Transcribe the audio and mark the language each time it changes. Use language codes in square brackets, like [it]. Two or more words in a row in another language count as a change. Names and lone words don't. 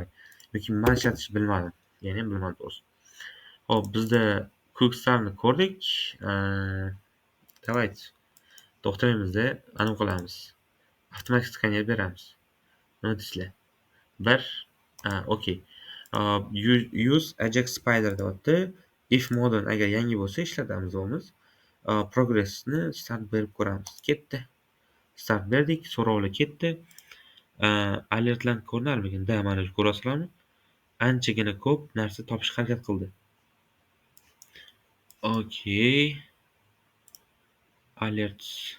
[uz] Yoki men ishlatishni bilmadim. Yani ham bilmadim to'g'risi. Hop, bizda quickstartni ko'rdik. [ru] Давайте. [uz] To'xtamaymiz-da, anavi qilamiz. Avtomatik skaner beramiz. Nima deysizlar? Bir, okey. Use Ajax Spider deyapti. [en] If modern [uz] agar yangi bo'lsa ishlatamiz o'miz. Progressni start berib ko'ramiz. Ketdi. Start berdik, so'rovlar ketdi. Alertlar ko'rinarmikan? Da, mana shu ko'rasizlarmi? Anchagina ko'p narsa topishga harakat qildi. [en] Okey. Alerts.